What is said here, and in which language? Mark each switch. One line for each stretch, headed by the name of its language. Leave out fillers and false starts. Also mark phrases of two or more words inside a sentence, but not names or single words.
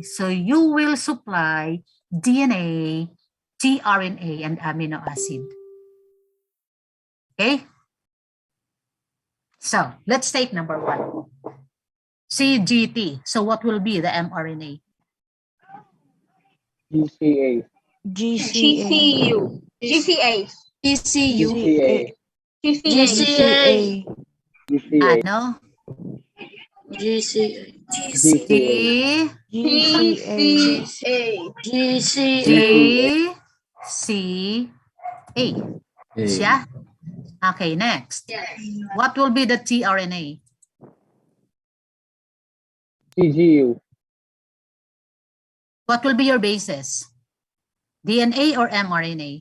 English: So you will supply DNA, tRNA, and amino acid. Okay? So let's take number 1. CGT. So what will be the mRNA? GCA. GCA. GCA. ECU. GCA. GCA. GCA.
Waray: Ano?
English: GCA. G, GCA. C, A. Siya? Okay, next. What will be the tRNA? CGU. What will be your basis? DNA or mRNA?